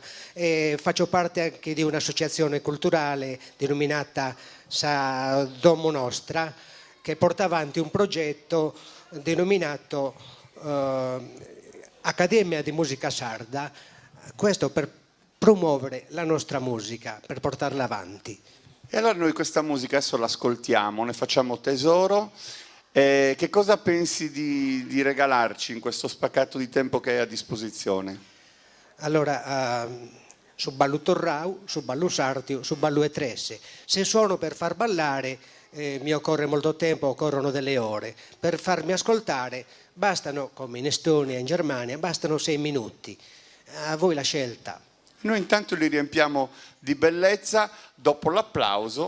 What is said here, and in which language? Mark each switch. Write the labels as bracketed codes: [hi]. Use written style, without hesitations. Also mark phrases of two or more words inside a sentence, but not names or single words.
[it] Faccio parte anche di un'associazione culturale denominata Sa Domo Nostra che porta avanti un progetto denominato Accademia di Musica Sarda, questo per promuovere la nostra musica, per portarla avanti. E allora noi questa musica adesso l'ascoltiamo, ne facciamo tesoro. Che cosa pensi di regalarci in questo spaccato di tempo che hai a disposizione? Allora, su ballo torrau, su ballo sartio, su ballo e tresse. Se suono per far ballare, mi occorre molto tempo, occorrono delle ore. Per farmi ascoltare bastano, come in Estonia e in Germania, bastano 6 minuti. A voi la scelta. Noi intanto li riempiamo di bellezza dopo l'applauso.